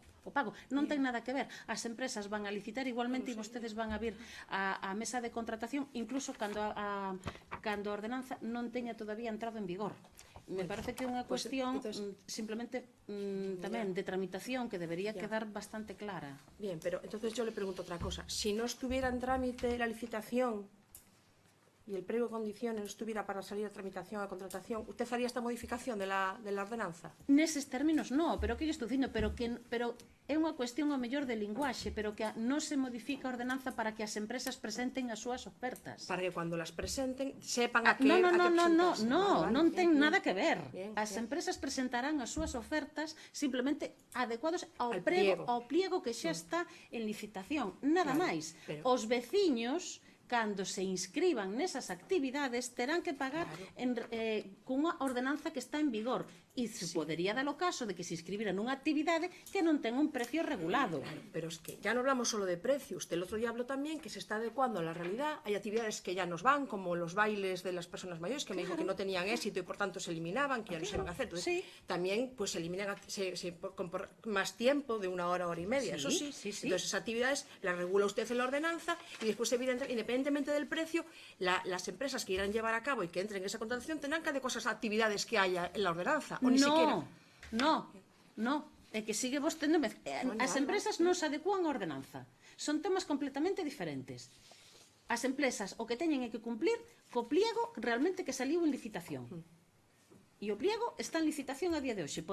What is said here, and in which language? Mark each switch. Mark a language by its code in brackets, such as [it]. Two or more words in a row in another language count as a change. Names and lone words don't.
[gl] O pago non ten nada que ver. As empresas van a licitar igualmente e vostedes van a vir á mesa de contratación incluso cando a ordenanza non teña todavía entrado en vigor. [es] Me parece [gl] que é unha cuestión simplemente tamén de tramitación que debería quedar bastante clara. [es] Bien, pero entonces yo le pregunto otra cosa. Si no estuviera en trámite la licitación y el pliego de condiciones no estuviera para salir a tramitación a contratación, ¿usted haría esta modificación de la ordenanza? [gl] Neses términos non, pero que lle estou dicindo, pero é unha cuestión ao mellor de linguaxe, pero que non se modifica a ordenanza para que as empresas presenten as súas ofertas. [es] Para que cuando las presenten sepan a que [gl] non ten nada que ver. Bien, As empresas presentarán as súas ofertas simplemente adecuados ao Al pliego que xa está en licitación, nada máis. Os veciños, cando se inscriban nesas actividades, terán que pagar cunha ordenanza que está en vigor. E se podería dar o caso de que se inscribira nunha actividade que non ten un precio regulado. [es] Pero es que ya no hablamos solo de precio. Usted el otro día habló también que se está adecuando a la realidad. Hay actividades que ya nos van, como los bailes de las personas mayores, que me dijo que no tenían éxito y por tanto se eliminaban, que ya no se iban a hacer. Entonces, también pues se eliminan con más tiempo, de 1 hora, hora y media. Eso sí. Entonces esas actividades las regula usted en la ordenanza y después, independientemente del precio, las empresas que quieran llevar a cabo y que entren en esa contratación tendrán que adecuar esas actividades que haya en la ordenanza. [gl] No, é que sigue vos tendo... As empresas non se adecúan á ordenanza. Son temas completamente diferentes. As empresas o que teñen é que cumplir co pliego realmente que saliu en licitación. E o pliego está en licitación a día de hoxe.